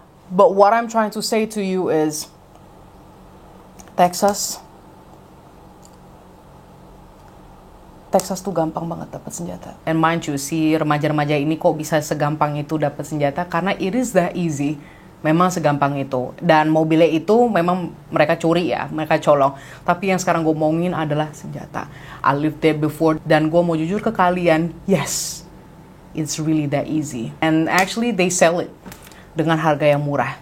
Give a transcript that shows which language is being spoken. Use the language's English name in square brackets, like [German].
[English] But what I'm trying to say to you is, Texas [Indonesian] tuh gampang banget dapat senjata. [English] And mind you, [Indonesian] si remaja-remaja ini kok bisa segampang itu dapat senjata, karena [English] it is that easy. [Indonesian] Memang segampang itu. Dan mobilnya itu memang mereka curi ya, mereka colong. Tapi yang sekarang gue omongin adalah senjata. [English] I lived there before, [Indonesian] dan gue mau jujur ke kalian, [English] yes, it's really that easy. And actually they sell it [Indonesian] dengan harga yang murah.